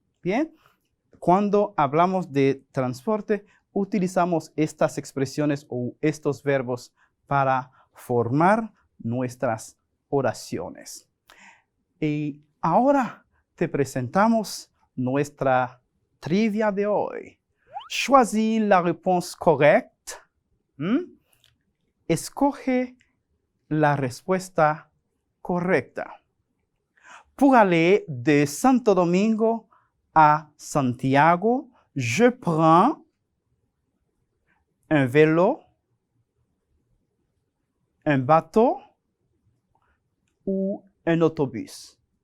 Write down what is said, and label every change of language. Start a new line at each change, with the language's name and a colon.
Spanish: Bien, cuando hablamos de transporte, utilizamos estas expresiones o estos verbos para formar nuestras oraciones. Y ahora te presentamos nuestra trivia de hoy.
French: Choisis la réponse correcte.
Spanish: Escoge la respuesta correcta.
French: Pour aller de Santo Domingo à Santiago, je prends un vélo, un bateau ou un autobus.